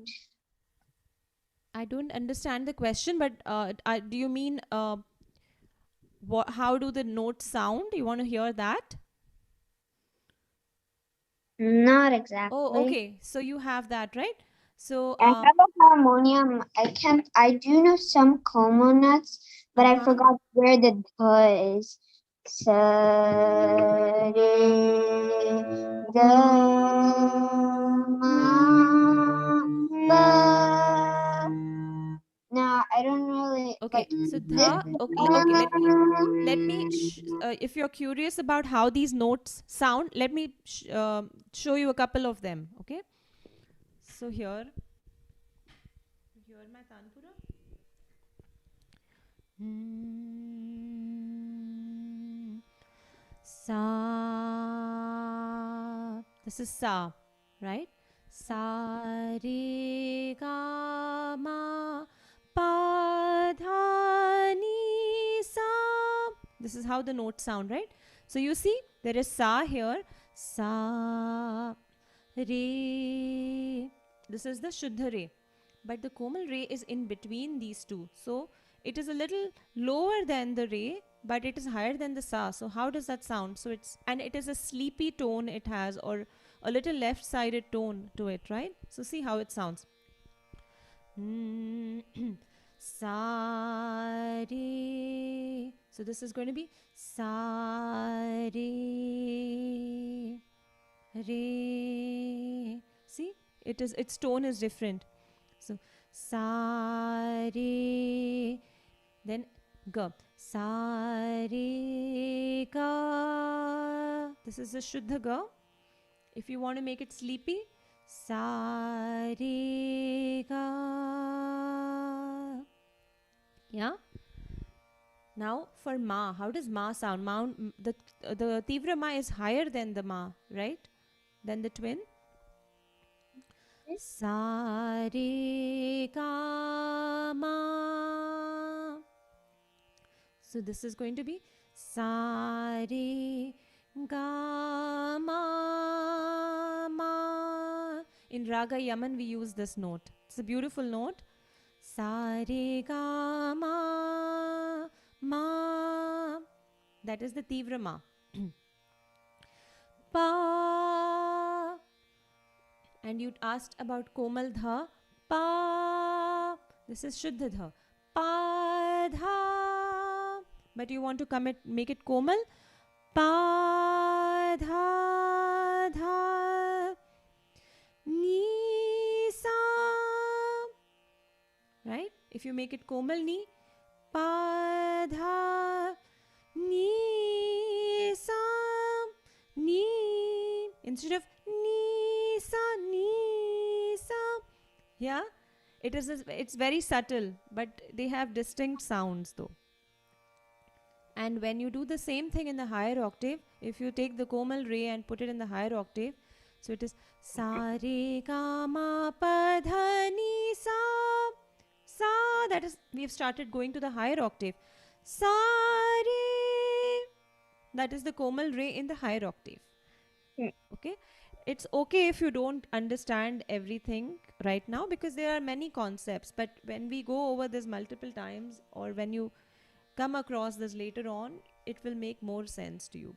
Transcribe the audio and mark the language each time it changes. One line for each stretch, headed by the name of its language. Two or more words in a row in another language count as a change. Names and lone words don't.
English: I don't understand the question, but do you mean how do the notes sound? You want to hear that? Not exactly. Oh, okay. So you have that, right? So I have a harmonium. I do know some como nuts, but I forgot where the "the" is.
Hindi: Sa re ga ma pa.
English: Now I don't really Okay, like. so dha. Okay. Let me. If you're curious about how these notes sound, let me show you a couple of them. Okay. So here my tanpura. Sa. This is sa, right?
Hindi: Sa re ga ma pa dha ni sa.
English: This is how the notes sound, right? So you see, there is sa here.
Hindi: Sa re.
English: This is the
Hindi: Shuddha re.
English: But the
Hindi: Komal re
English: is in between these two. So it is a little lower than the re, but it is higher than the sa. So how does that sound? So it is a sleepy tone it has, or a little left sided tone to it, right? So see how it sounds.
Hindi: Sa re.
English: So this is going to be
Hindi: sa re re.
English: See, its tone is different. So
Hindi: sa re,
English: then ga.
Hindi: Sa re ga.
English: This is the
Hindi: Shuddha ga.
English: If you want to make it sleepy,
Hindi: sa re ga.
English: Yeah. Now for ma, how does ma sound? The
Hindi: Tivra ma
English: is higher than the ma, right? Than the twin.
Hindi: Sa re ga ma.
English: So this is going to be
Hindi: sa re ga ma ma.
English: In Raga Yaman we use this note. It's a beautiful note.
Hindi: Sa re ga ma ma.
English: That is the
Hindi: Tivra ma.
English: Pa. And you asked about
Hindi: Komal dha. Pa.
English: This is
Hindi: Shuddha dha. Pa dha.
English: But you want to make it Komal.
Hindi: Pa dha dha. Ni sa.
English: Right? If you make it
Hindi: Komal ni. Pa dha. Ni sa. Ni.
English: Instead of
Hindi: ni sa, ni sa.
English: Yeah, it's very subtle, but they have distinct sounds though. And when you do the same thing in the higher octave, if you take the
Hindi: Komal re
English: and put it in the higher octave, so it is
Hindi: sa re ga ma pa dha ni sa.
English: Sa, that is, we have started going to the higher octave.
Hindi: Sa re,
English: that is the
Hindi: Komal re
English: in the higher octave. Okay, it's okay if you don't understand everything right now, because there are many concepts, but when we go over this multiple times, or when you come across this later on, it will make more sense to you.